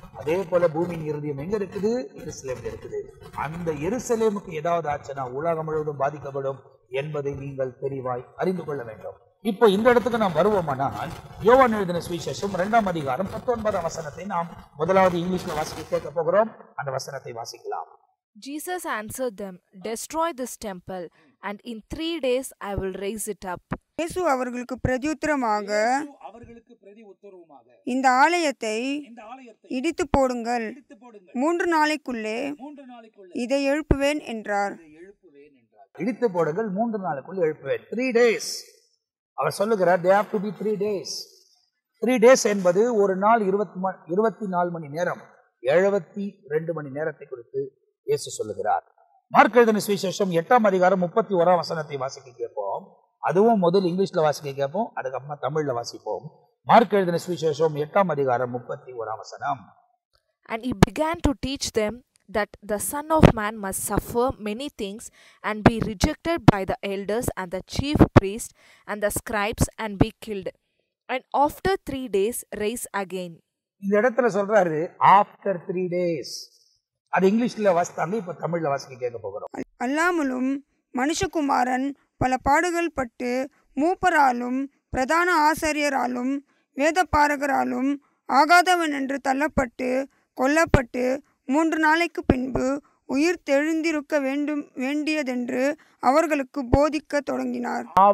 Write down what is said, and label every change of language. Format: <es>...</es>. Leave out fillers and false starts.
<ta>அதே போல பூமியின் இருதயம் எங்க இருக்குது? எருசலேம்ல இருக்குது. அந்த எருசலேமுக்கு ஏதாவது ஆச்சுன்னா உலகம் முழுவதும் பாதிக்கப்படும் என்பதை நீங்கள் தெளிவாய் அறிந்து கொள்ள வேண்டும். இப்போ இந்த இடத்துக்கு நாம் வருவோமானால், யோவான் எழுதின சுவிசேஷம் 2ஆம் அதிகாரம் 19ஆம் வசனத்தை நாம் முதலாவது இங்கிலீஷ்ல வாசிக்க கேட்க போகிறோம். அந்த வசனத்தை வாசிக்கலாம்.</ta> <en>Jesus answered them, "Destroy this temple, and in 3 days I will raise it up."</en> <ta>இயேசு அவர்களுக்கு பிரதியுத்தரமாக, இந்த ஆலயத்தை இடித்து போடுங்கள், 3 நாளைக்குள்ளே இதை எழுப்புவேன் என்றார். இடித்து போடுங்கள், 3 நாளுக்குள் எழுப்புவேன்.</ta> <en>3 days</en> <ta>அவர் சொல்லுகிறார்.</ta> <en>they have to be 3 days. 3 days</en> <ta>என்பது ஒரு நாள் 24 மணி நேரம், 72 மணி நேரத்தை குறித்து இயேசு சொல்லுகிறார். மார்க் எழுதின சுவிசேஷம் 8ஆம் அதிகாரம் 31ஆம் வசனத்தை வாசிக்க கேட்போம். அதுவும் முதல் இங்கிலீஷ்ல வாசிக்க கேட்போம், அதுக்கப்புறமா தமிழ்ல வாசிப்போம். மார்க் எழுதின சுவிசேஷம் 8ஆம் அதிகாரம் 31ஆம் வசனம்.</ta> <en>And he began to teach them that the Son of Man must suffer many things and be rejected by the elders and the chief priests and the scribes and be killed, and after 3 days rise again.</en> <ta>இந்த இடத்துல சொல்றாரு</ta> <en>after 3 days.</en> <ta>அது இங்கிலீஷ்ல வாசித்தாங்க, இப்ப தமிழ்ல வாசிக்க கேட்க போகிறோம். அல்லாமலும் மனுஷகுமாரன் பல பாடுகள் பட்டு மூப்பராலும் பிரதான ஆசாரியராலும் வேதபாரகராலும் ஆகாதவன் என்று தள்ளப்பட்டு கொல்லப்பட்டு 3 நாளைக்கு பின்பு உயிர் தெழுந்திருக்க வேண்டியதென்று அவர்களுக்கு போதிக்க தொடங்கினார்.</ta>